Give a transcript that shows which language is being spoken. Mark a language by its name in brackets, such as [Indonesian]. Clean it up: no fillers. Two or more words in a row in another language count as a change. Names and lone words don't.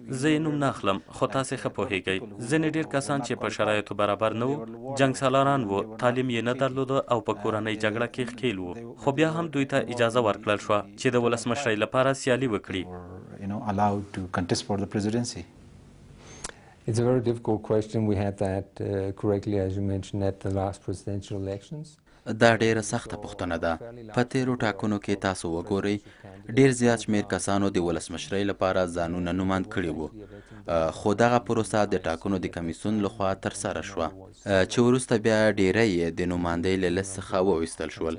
[Pashto] زه یې نوم نه اخلم خو تاسې ښه پوهیږئ ځینې ډېر کسان چې په شرایطو برابر نه وو جنګ سالاران وو تعلیم یې نه درلوده او په کورنۍ جګړه کې ښکېل و، خو بیا هم دوی ته اجازه ورکړل شوه چې د ولسمشرۍ لپاره سیالي وکړي. [English] It's a very difficult question. We had that correctly, as you mentioned, at the last presidential elections. [Pashto] دا ډیره سخته پوښتنه ده. په تیرو ټاکنو کې تاسو وګورئ ډیر زیات شمیر کسانو د ولسمشرۍ لپاره ځانونه نوماند کړي وو، خو دغه پروسه د ټاکنو د کمیسیون لخوا ترسره شوه چې وروسته بیا ډیری یې د نوماندۍ له لیست څخه وویستل شول.